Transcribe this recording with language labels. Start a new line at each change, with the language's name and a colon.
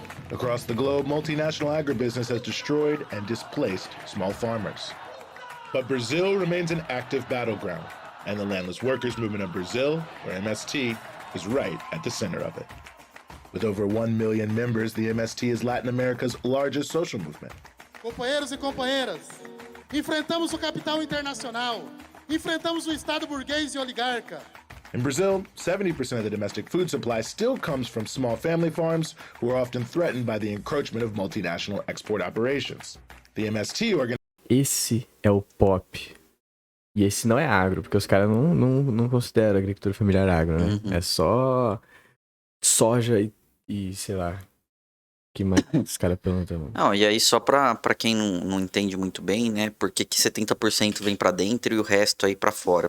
English: Across the globe, multinational agribusiness has destroyed and displaced small farmers. But Brazil remains an active battleground, and the landless workers movement of Brazil, or MST, is right at the center of it. With over 1 million members, the MST is Latin America's largest social movement.
Portuguese: Companheiros e companheiras, enfrentamos o capital internacional, enfrentamos o Estado burguês e oligarca.
English: In Brazil, 70% of the domestic food supply still comes from small family farms who are often threatened by the encroachment of multinational export operations. The MST
Portuguese: Esse é o pop. E esse não é agro, porque os caras não consideram agricultura familiar agro, né? Uhum. É só soja e sei lá. Que mais os caras perguntam? Não, e aí só pra quem não entende muito bem, né, por que 70% vem pra dentro e o resto aí pra fora?